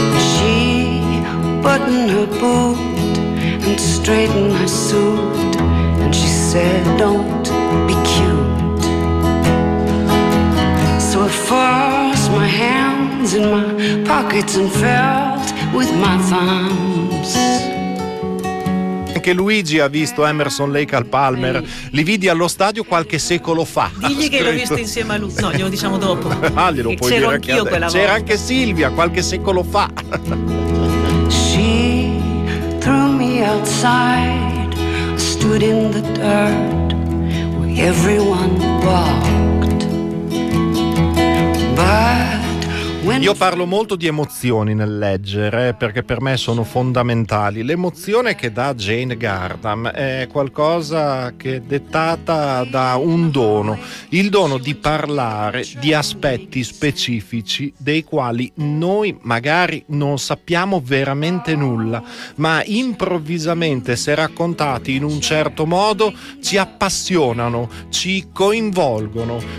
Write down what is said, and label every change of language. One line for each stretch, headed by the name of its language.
English: She buttoned her boot and straightened her suit, and she said, don't be cute. So I forced my hand in my pockets and felt with my thumbs.
Italian: Anche Luigi ha visto Emerson, Lake and Palmer. Ehi. Li vidi allo stadio qualche secolo fa. Digli che l'ho visto insieme a lui. No, glielo diciamo dopo. Ah, glielo puoi c'ero dire anch'io anche quella volta. C'era anche Silvia qualche secolo fa.
English: She threw me outside, stood in the dirt where everyone walked. But
Italian: io parlo molto di emozioni nel leggere, perché per me sono fondamentali. L'emozione che dà Jane Gardam è qualcosa che è dettata da un dono, il dono di parlare di aspetti specifici dei quali noi magari non sappiamo veramente nulla, ma improvvisamente, se raccontati in un certo modo, ci appassionano, ci coinvolgono.